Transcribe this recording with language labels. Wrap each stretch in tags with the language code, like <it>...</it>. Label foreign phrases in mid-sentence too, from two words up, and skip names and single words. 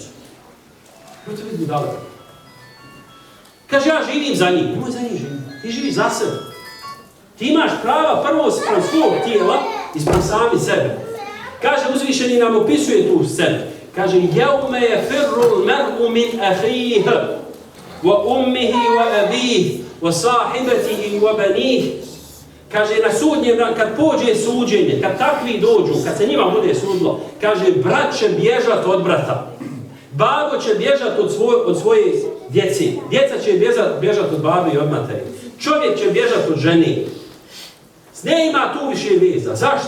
<bs>Možete biti budale. Kaže, ja živim za njih. Nemoj za njih živjeti. Ti živiš za sebe. Ti imaš prava prvo sprem svog tijela i sprem sami sebe. Kaže, uzvišeni nam opisuje tu scenu.</bs> <ar>Kaže, يوم يفر المرء من أخيه وأمه وأبيه وصاحبته وبنيه.</ar> <bs>Kaže, na sudnjem danu, kad pođe suđenje, kad takvi dođu, kad se njima bude sudilo, kaže, brat će bježat od brata. Babo će bježat od svoje djece. Djeca će bježat od babi i od materi. Čovjek će bježat od žene. Nema tu više veza. Zašto?</bs>